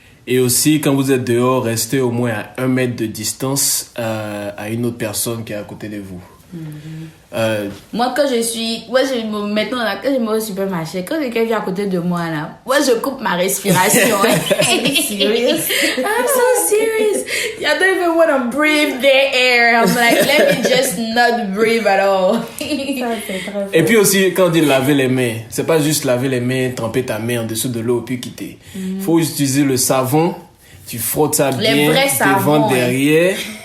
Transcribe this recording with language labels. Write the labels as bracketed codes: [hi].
[fr] Et aussi, quand vous êtes dehors, restez au moins à 1 mètre de distance à une autre personne qui est à côté de vous. Moi, quand maintenant, là, quand je vais au supermarché, quand quelqu'un vient à côté de moi, là, moi, je coupe ma respiration. [en] Serious? I'm so serious. I don't even want to breathe their air. I'm like, let me just not breathe at all. [fr] Et puis aussi, quand on dit laver les mains, c'est pas juste laver les mains, tremper ta main en dessous de l'eau puis quitter. Faut utiliser le savon, tu frottes ça bien devant, derrière.